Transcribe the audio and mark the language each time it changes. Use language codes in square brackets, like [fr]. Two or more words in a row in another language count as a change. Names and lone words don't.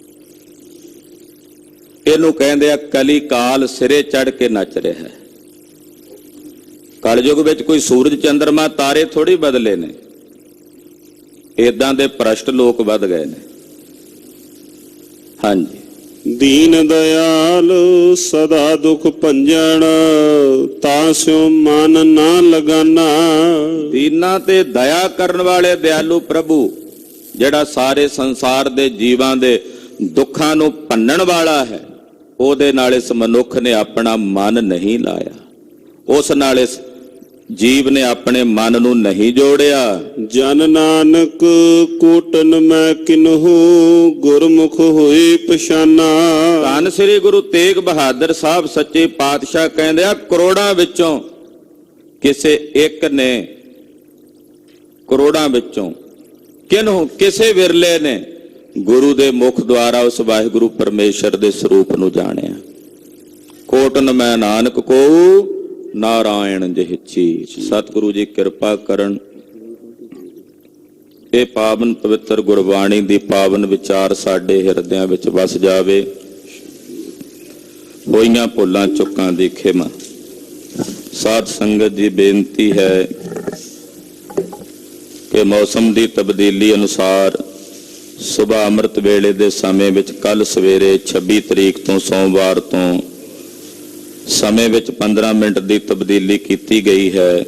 [pa] ਇਹਨੂੰ ਕਹਿੰਦੇ ਆ ਕਲੀ ਕਾਲ ਸਿਰੇ ਚੜ ਕੇ ਨੱਚ ਰਿਹਾ ਹੈ। ਕਲਯੁਗ ਵਿੱਚ ਕੋਈ ਸੂਰਜ ਚੰਦਰਮਾ ਤਾਰੇ ਥੋੜੀ ਬਦਲੇ ਨੇ, ਏਦਾਂ ਦੇ ਭ੍ਰਸ਼ਟ ਲੋਕ ਵੱਧ ਗਏ ਨੇ। ਹਾਂਜੀ, [hi] दीन दयाल सदा दुख भंजन तास्यो मन ना लगाना। [pa] ਦੀਨਾ ਤੇ ਦਇਆ ਕਰਨ ਵਾਲੇ ਦਇਆਲੂ ਪ੍ਰਭੂ ਜਿਹੜਾ ਸਾਰੇ ਸੰਸਾਰ ਦੇ ਜੀਵਾਂ ਦੇ ਦੁੱਖਾਂ ਨੂੰ ਭੰਨਣ ਵਾਲਾ ਹੈ, ਉਹਦੇ ਨਾਲ ਇਸ ਮਨੁੱਖ ਨੇ ਆਪਣਾ ਮਨ ਨਹੀਂ ਲਾਇਆ, ਉਸ ਨਾਲ ਇਸ ਜੀਵ ਨੇ ਆਪਣੇ ਮਨ ਨੂੰ ਨਹੀਂ ਜੋੜਿਆ। [hi] ਜਨ ਨਾਨਕ ਕੋਟਨ ਮੈਂ ਕਿਨਹੂ ਗੁਰਮੁਖ ਹੋਈ ਪਛਾਨਾ। [pa] ਧੰਨ ਸ੍ਰੀ ਗੁਰੂ ਤੇਗ ਬਹਾਦਰ ਸਾਹਿਬ ਸੱਚੇ ਪਾਤਸ਼ਾਹ ਕਹਿੰਦੇ ਆ ਕਰੋੜਾਂ ਵਿੱਚੋਂ ਕਿਸੇ ਇੱਕ ਨੇ, ਕਰੋੜਾਂ ਵਿੱਚੋਂ ਕਿਨਹੂ ਕਿਸੇ ਵਿਰਲੇ ਨੇ ਗੁਰੂ ਦੇ ਮੁਖ ਦੁਆਰਾ ਉਸ ਵਾਹਿਗੁਰੂ ਪਰਮੇਸ਼ਰ ਦੇ ਸਰੂਪ ਨੂੰ ਜਾਣਿਆ। [hi] ਕੋਟਨ ਮੈਂ ਨਾਨਕ ਕੋ नारायण जिह चीज। [pa] ਸਤਿਗੁਰੂ ਜੀ ਕਿਰਪਾ ਕਰਨ, ਇਹ ਪਾਵਨ ਪਵਿੱਤਰ ਗੁਰਬਾਣੀ ਦੀ ਪਾਵਨ ਵਿਚਾਰ ਸਾਡੇ ਹਿਰਦਿਆਂ ਵਿੱਚ ਵਸ ਜਾਵੇ। ਹੋਈਆਂ ਭੁੱਲਾਂ ਚੁੱਕਾਂ ਦੀ ਖਿਮਾ। ਸਾਧ ਸੰਗਤ ਦੀ ਬੇਨਤੀ ਹੈ ਕਿ ਮੌਸਮ ਦੀ ਤਬਦੀਲੀ ਅਨੁਸਾਰ ਸੁਬਾਹ ਅੰਮ੍ਰਿਤ ਵੇਲੇ ਦੇ ਸਮੇਂ ਵਿੱਚ ਕੱਲ ਸਵੇਰੇ 26 ਤਰੀਕ ਤੋਂ ਸੋਮਵਾਰ ਤੋਂ ਸਮੇਂ ਵਿੱਚ 15 ਮਿੰਟ ਦੀ ਤਬਦੀਲੀ ਕੀਤੀ ਗਈ ਹੈ।